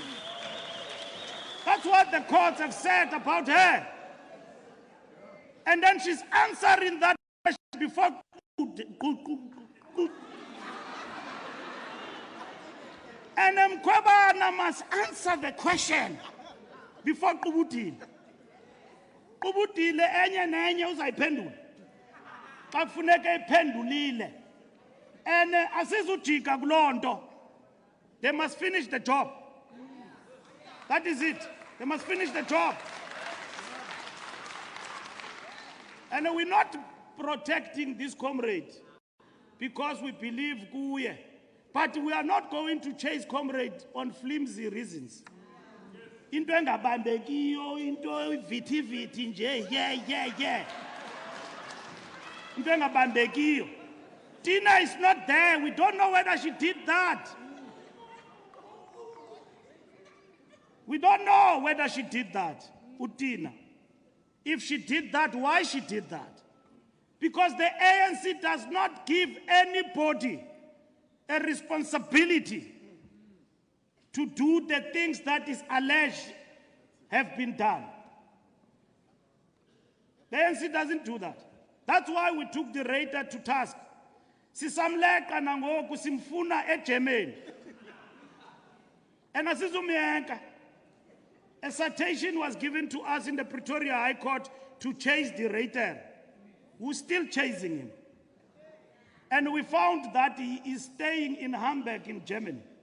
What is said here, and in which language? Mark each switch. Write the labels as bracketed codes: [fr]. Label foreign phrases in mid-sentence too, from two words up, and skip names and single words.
[en] That's what the courts have said about her. And then she's answering that question before. And Mkwebane must answer the question before Kubutile. [xh] Kubutile enye nenye uzayiphendula. Xa kufuneka iphendulile. And asizujika kulonto. [en] They must finish the job. That is it. They must finish the job. And we're not protecting this comrade because we believe kuye. But we are not going to chase comrade on flimsy reasons. [xh] Into engabambekiyo, into viti nje, yeah. Into engabambekiyo. [en] Tina is not there. We don't know whether she did that. We don't know whether she did that, Utina. If she did that, why she did that? Because the ANC does not give anybody a responsibility to do the things that is alleged have been done. The ANC doesn't do that. That's why we took the raider to task. [xh] Sisamleka nangoku simfuna eGermany. And asizumiyenka. [en] A citation was given to us in the Pretoria High Court to chase the raider, who's still chasing him. And we found that he is staying in Hamburg in Germany.